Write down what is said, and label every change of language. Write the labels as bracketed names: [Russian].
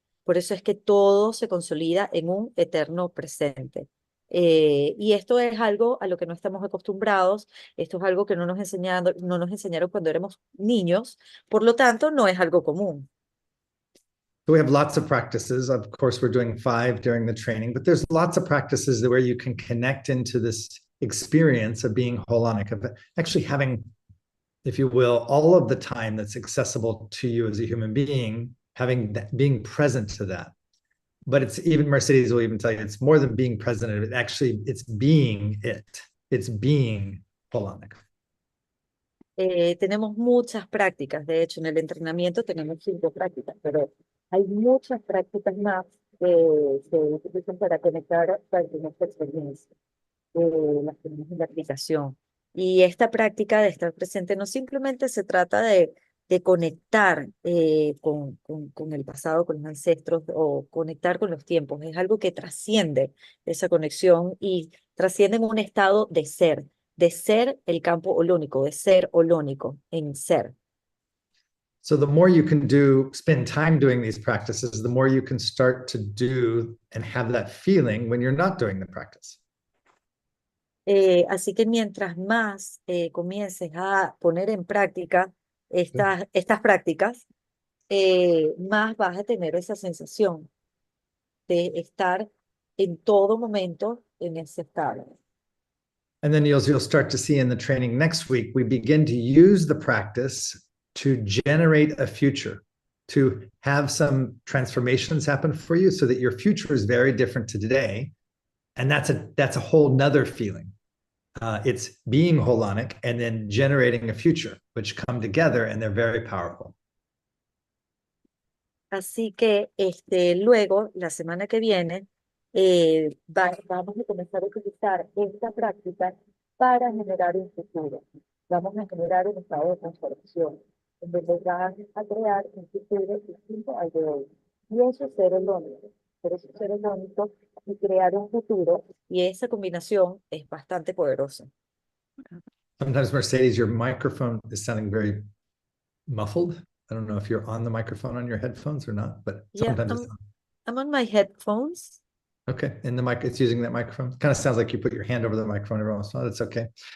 [Spanish] Por eso es que todo se consolida en un eterno presente. Y esto es algo a lo que no estamos acostumbrados, esto es algo que no nos enseñaron cuando éramos niños, por lo tanto no es algo común. [English] So we have lots of practices. Of course, we're doing 5 during the training, but there's lots of practices where you can connect into this experience of being holonic, of actually having, if you will, all of the time that's accessible to you as a human being, having that, being present to that. But it's even, Mercedes will even tell you, it's more than being present. It's being it. It's being holonic. [Spanish] Tenemos muchas prácticas, de hecho en el entrenamiento tenemos 5 prácticas, pero hay muchas prácticas más que se utilizan para conectar para nuestra experiencia, las tenemos en la aplicación. Y esta práctica de estar presente no simplemente se trata de conectar con el pasado, con los ancestros o conectar con los tiempos, es algo que trasciende esa conexión y trasciende en un estado de ser el campo holónico, de ser holónico, en ser. [English] So the more you can spend time doing these practices, the more you can start to do and have that feeling when you're not doing the practice. [Spanish] Así que mientras más comiences a poner en práctica estas prácticas, más vas a tener esa sensación de estar en todo momento en ese estado. [English] And then you'll start to see in the training next week, we begin to use the practice to generate a future, to have some transformations happen for you so that your future is very different to today. And that's a whole nother feeling. It's being holonic and then generating a future, which come together and they're very powerful. [Spanish] Así que luego, la semana que viene, vamos a comenzar a utilizar esta práctica para generar un futuro. Vamos a generar un estado de transformación, en donde vas a crear un futuro distinto al de hoy. Y eso es ser holónico. Por eso ser holónico y crear un futuro. Y esa combinación es bastante poderosa. [English] Sometimes, Mercedes, your microphone is sounding very muffled. I don't know if you're on the microphone on your headphones or not, but sometimes I'm on my headphones. Okay, and the mic, it's using that microphone. Kind of sounds like you put your hand over the microphone every once in a while. That's okay.